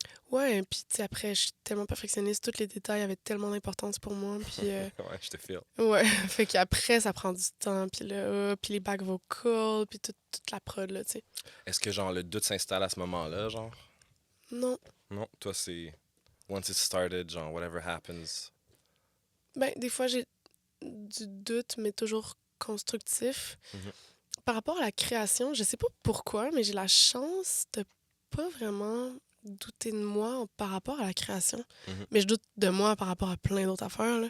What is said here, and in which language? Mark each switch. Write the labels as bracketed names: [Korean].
[French] Ouais, puis tu sais, après, je suis tellement perfectionniste, tous les détails avaient tellement d'importance pour moi, puis... Ouais, je te file. Ouais, fait qu'après, ça prend du temps, puis là, puis les back vocals, puis toute la prod, là, tu sais. Est-ce que, genre, le doute s'installe à ce moment-là, genre? Non. Non, toi, c'est... [English] Once it's started, genre, whatever happens. [French] Ben, des fois, j'ai du doute, mais toujours constructif. Mhm. Par rapport à la création, je sais pas pourquoi, mais j'ai la chance de pas vraiment douter de moi par rapport à la création. Mhm. Mais je doute de moi par rapport à plein d'autres affaires, là.